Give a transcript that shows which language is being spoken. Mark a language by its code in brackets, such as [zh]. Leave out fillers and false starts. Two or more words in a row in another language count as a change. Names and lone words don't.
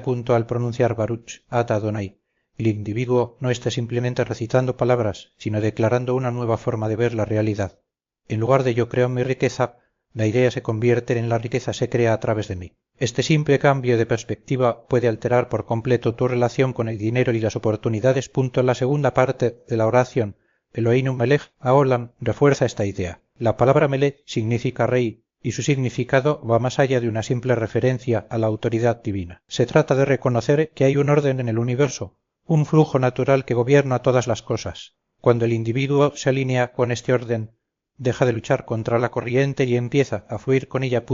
[es] Al pronunciar [he] ברוך אתה אדוני, [es] el individuo no está simplemente recitando palabras, sino declarando una nueva forma de ver la realidad. En lugar de yo creo mi riqueza, la idea se convierte en la riqueza se crea a través de mí. Este simple cambio de perspectiva puede alterar por completo tu relación con el dinero y las oportunidades. La segunda parte de la oración, [he] אלוהינו מלך העולם, [es] refuerza esta idea. La palabra melech significa rey y su significado va más allá de una simple referencia a la autoridad divina. Se trata de reconocer que hay un orden en el universo, un flujo natural que gobierna todas las cosas. Cuando el individuo se alinea con este orden, deja de luchar contra la corriente y empieza a fluir con ella.